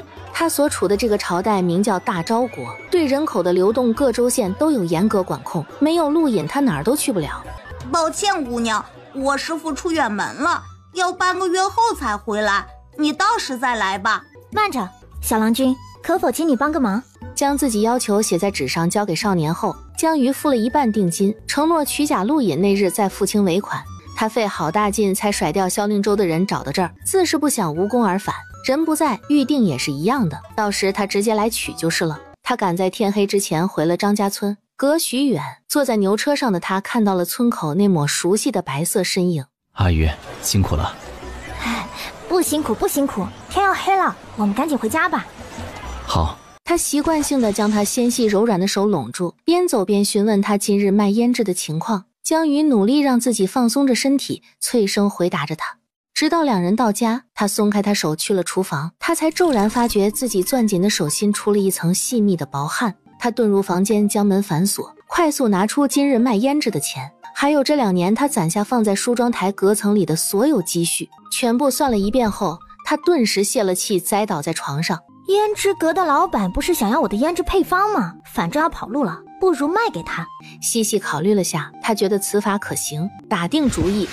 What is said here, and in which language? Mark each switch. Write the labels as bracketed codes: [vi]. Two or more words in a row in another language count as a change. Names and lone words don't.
[zh] 他所處的這個朝代名叫大昭國，對人口的流動各州縣都有嚴格管控，沒有路引他哪兒都去不了。抱歉姑娘，我師父出遠門了，要半個月後才回來，你到時再來吧。慢着，小郎君，可否請你幫個忙？將自己要求寫在紙上交給少年後，江瑜付了1半定金，承諾取假路引那日再付清尾款。他費好大勁才甩掉蕭令州的人找到這兒，自是不想無功而返。人不在，預定也是一樣的，到時他直接來取就是了。他趕在天黑之前回了張家村，隔許遠，坐在牛車上的他看到了村口那抹熟悉的白色身影。阿瑜，辛苦了。不辛苦不辛苦，天要黑了，我們趕緊回家吧。好。他習慣性地將他纖細柔軟的手攏住，邊走邊詢問他今日賣胭脂的情況。江瑜努力讓自己放鬆着身體，脆聲回答着他。直到2人到家，他鬆開他手去了廚房，他才驟然發覺自己攥緊的手心出了一層細密的薄汗。他遁入房間，將門反鎖，快速拿出今日賣胭脂的錢，還有這2 年他攢下放在梳妝台隔層裡的所有積蓄，全部算了一遍後，他頓時泄了氣，栽倒在床上。胭脂閣的老板不是想要我的胭脂配方嗎？反正要跑路了，不如賣給他。細細考慮了下，他覺得此法可行，打定主意。